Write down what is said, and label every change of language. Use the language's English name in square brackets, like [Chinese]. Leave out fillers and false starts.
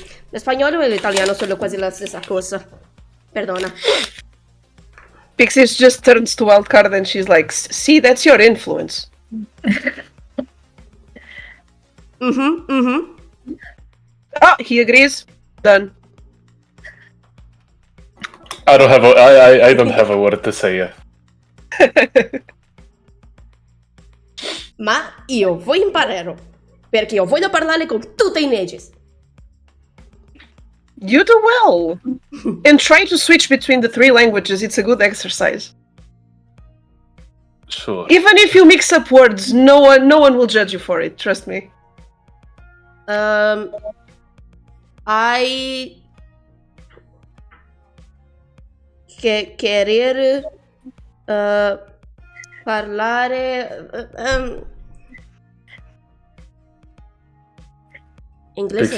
[Italian] Lo spagnolo e l'italiano sono quasi la stessa cosa. Perdona. [English] Pixis just turns to Wildcard and she's like, see, that's your influence. Ah, he agrees. Done. I don't have a word to say yet. [Italian] Ma io voglio imparare, perché io voglio parlare con tutti i Aegis. [English] You do well. And try to switch between the 3 languages. It's a good exercise. Sure. Even if you mix up words, no one will judge you for it. Trust me. I querer parlare inglese